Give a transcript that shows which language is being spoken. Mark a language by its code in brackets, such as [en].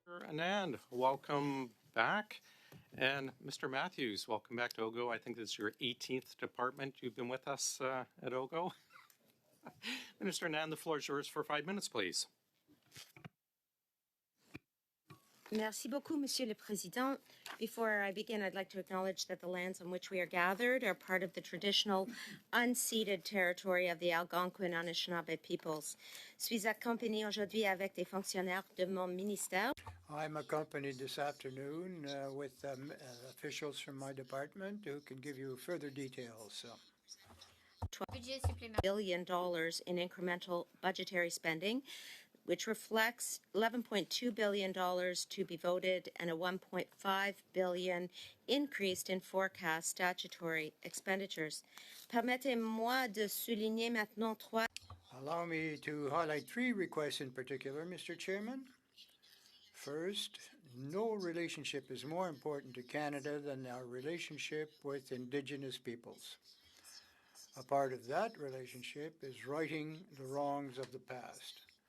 [en] Anand, welcome back. And Mr. Matthews, welcome back to OGGO. I think this is your 18th department you've been with us at OGGO. Minister Anand, the floor is yours for 5 minutes, please. [fr] Merci beaucoup, Monsieur le Président. [en] Before I begin, I'd like to acknowledge that the lands on which we are gathered are part of the traditional unceded territory of the Algonquin Anishinaabe peoples. [fr] Suis accompagnée aujourd'hui avec des fonctionnaires de mon ministère. [en] I'm accompanied this afternoon with officials from my department who can give you further details. [fr] Budget supplémentaire. [en] $1 billion in incremental budgetary spending, which reflects $11.2 billion to be voted and a $1.5 billion increase in forecast statutory expenditures. [fr] Permettez-moi de souligner maintenant trois. [en] Allow me to highlight three requests in particular, Mr. Chairman. First, no relationship is more important to Canada than our relationship with Indigenous peoples. A part of that relationship is righting the wrongs of the past.